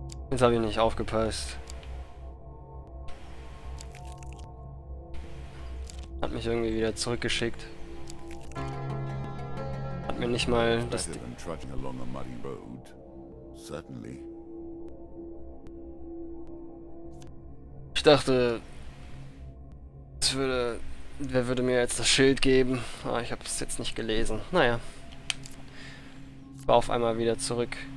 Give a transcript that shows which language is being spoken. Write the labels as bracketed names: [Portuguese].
[German] Jetzt habe ich nicht aufgepasst. Hat mich irgendwie wieder zurückgeschickt. Hat mir nicht mal das... [English] Better than trudging along a muddy road. Certainly. [German] Ich dachte, wer würde mir jetzt das Schild geben? Aber ich habe es jetzt nicht gelesen. Naja. War auf einmal wieder zurück.